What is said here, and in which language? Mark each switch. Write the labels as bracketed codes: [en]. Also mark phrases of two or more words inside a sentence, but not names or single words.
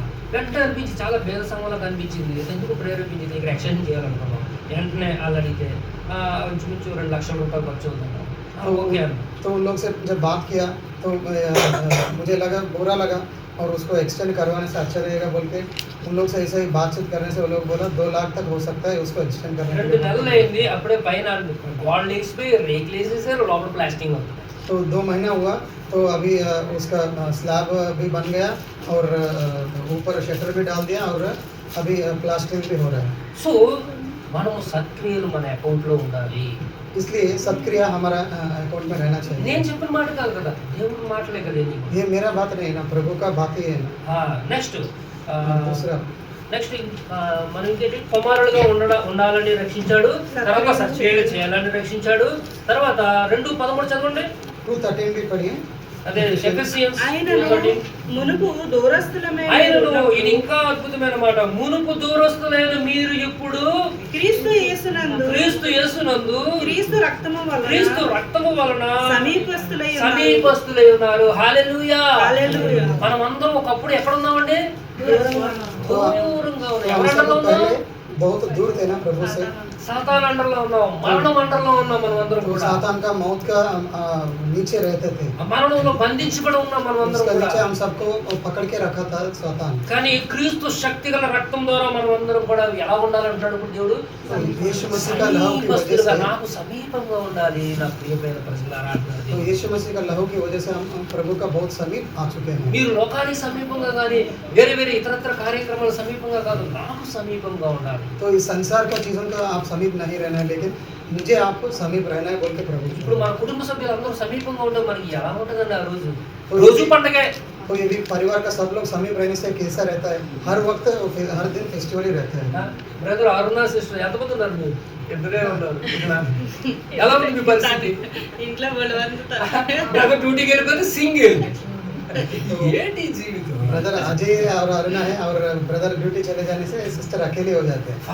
[te] వెంటనే అనిపించి చాలా భేద సంఘంలో కనిపించింది. ఎందుకు ప్రేరేపించింది, ఇక్కడ ఎక్స్టెండ్ చేయాలనుకున్నాం. వెంటనే వాళ్ళు అడిగితే ఇంచుమించు 2 లక్షల రూపాయలు ఖర్చు అవుతుందా, ఓకే అన్న. [hi] तो उन लोग से जब बात किया तो मुझे लगा बुरा लगा, और उसको एक्सटेंड करवाने से अच्छा रहेगा बोल के उन लोग से ऐसे ही बातचीत करने से वो लोग बोला 2 लाख तक हो सकता है, उसको एक्सटेंड करने के 2 लिए। [te] నెలలు అయింది, అప్పుడే పైన గోల్డ్ లేసిపోయి రేకులు వేసేసారు, లోపల ప్లాస్టింగ్ అవుతుంది. [hi] तो 2 महीना हुआ तो अभी उसका स्लैब भी बन गया और ऊपर शटर भी डाल दिया और अभी प्लास्टिंग भी हो रहा है। [te] సో మనము సక్రియలు మన అకౌంట్లో ఉండాలి. [hi] इसलिए सत्क्रिया हमारा अकाउंट में रहना चाहिए। [te] నేను చెప్పిన మాట కాదు కదా, దేవుడి మాటలే కదా ఇది. [hi] ये मेरा बात नहीं ना, प्रभु का बात ही है ना। [te] నెక్స్ట్ [hi] दूसरा [te] నెక్స్ట్ మనం ఇంకేంటి, కుమారులుగా ఉండాలని రక్షించాడు, తర్వాత సత్క్రియలు చేయాలని రక్షించాడు. తర్వాత 2:13 చదవండి. [hi] 2:13 भी पढ़िए। [te] అదే ఎఫెసియన్స్ ఆయనను 2:13. మునుపు దూరస్థులమే ఆయనను, ఇది ఇంకా అద్భుతమైన మాట, మునుపు దూరస్తులైన మీరు ఇప్పుడు క్రీస్తు యేసునందు క్రీస్తు రక్తము వలన సమీపస్తులై ఉన్నారు. హల్లెలూయా. హల్లెలూయా. మనం అందరం ఒకప్పుడు ఎక్కడ ఉన్నామండి, దూరంగా ఉన్నాం. ఎవరి అండర్లో [hi] हम [te] ఉన్నాం, [hi] पहले बहुत दूर थे ना प्रभु से। [te] సాతాన్ అండర్లో ఉన్నాం, మరణం అండర్లో ఉన్నాం. మనం అందరం [hi] तो [te] కూడా [hi] सातान का मौत का नीचे रहते थे, [te] మరణంలో బంధించబడి ఉన్నాం మనం అందరం [hi] उसका [te] కూడా. [hi] नीचे हम सबको पकड़ के रखा था सातान। [te] కానీ క్రీస్తు శక్తి గల రక్తం ద్వారా మనం అందరం కూడా ఎలా ఉండాలంటాడు ఇప్పుడు దేవుడు, [hi] तो यीशु मसीह का लहू की वजह [te] సమీపస్తులుగా, [hi] से, [te] నాకు సమీపంగా ఉండాలి నా ప్రియమైన ప్రజలారా అంటున్నాడు [hi] तो [te] దేవుడు. [hi] यीशु मसीह का लहू की वजह से हम प्रभु का बहुत समीप आ चुके हैं। [te] మీరు లోకానికి సమీపంగా కానీ వేరే ఇతరత్ర కార్యక్రమాల సమీపంగా కాదు, నాకు సమీపంగా ఉండాలి. [hi] तो इस संसार का चीजों का आप समीप नहीं रहना है, लेकिन मुझे आपको समीप रहना है बोल के प्रभु। [te] ఇప్పుడు మన కుటుంబ సభ్యులందరూ సమీపంగా ఉంటే మనకి ఎలా ఉంటుందండి ఆ రోజు పండగే. [hi] तो यदि परिवार का सब लोग समीप रहने से कैसा रहता है, हर वक्त हर दिन फेस्टिवल ही रहता है। [te] బ్రదర్ అరుణ సిస్టర్ ఎంతమంది ఉన్నారు, మీరు ఇద్దరే ఉన్నారు. ఎలా ఉంది మీ పరిస్థితి? ఇంట్లో బలవంతుతారు. బ్రదర్ డ్యూటీకి వెళ్ళిపోతే సింగిల్, ఏంటి జీవితం. [hi] ब्रदर अजय और अरुणा है, और [en] brother duty [hi] चले जाने से सिस्टर अकेले हो जाते हैं।